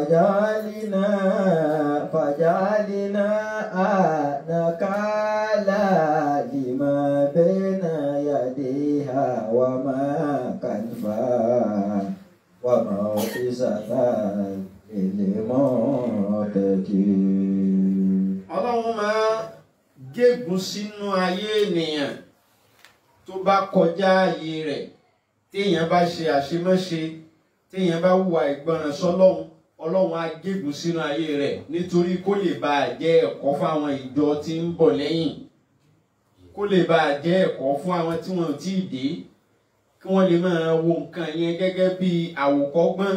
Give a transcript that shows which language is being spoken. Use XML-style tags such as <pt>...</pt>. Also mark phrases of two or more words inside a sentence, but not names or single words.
<ar>فجعلناها نكالا لما بين يديها وما خلفها وموعظة للمتقين.</ar> <yo>Ọlọ́run máa gégùn sínú ayé ènìyàn tó bá kọjá ààyè rẹ̀, téèyàn bá ṣe àṣemáṣe, téèyàn bá hùwà ìgbọràn sọ́lọ́run, Ọlọ́run á gégùn sínú ayé rẹ̀ nítorí kó lè bá jẹ́ ẹ̀kọ́ fún àwọn ìjọ tí ń bọ̀ lẹ́yìn, kó lè bá jẹ́ ẹ̀kọ́ fún àwọn tí wọn ò tíì dé, kí wọ́n lè máa wo nǹkan yẹn gẹ́gẹ́ bí àwòkọ́gbọ́n.</yo>